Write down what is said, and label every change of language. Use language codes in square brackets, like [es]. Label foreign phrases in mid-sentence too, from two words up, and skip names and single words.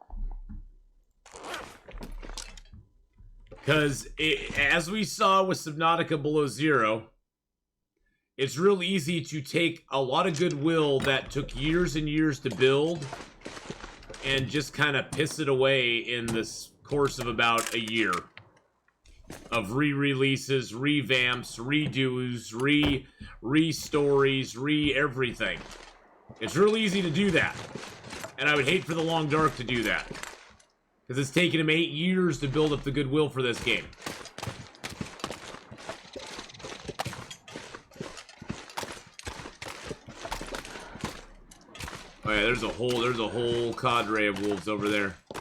[en] Because as we saw with Subnautica Below Zero, it's real easy to take a lot of goodwill that took years and years to build and just kind of piss it away in this course of about a year of re-releases, revamps, redos, re-stories, re-everything. It's real easy to do that. And I would hate for The Long Dark to do that. Because it's taken him 8 years to build up the goodwill for this game. Oh yeah, there's a whole cadre of wolves over there.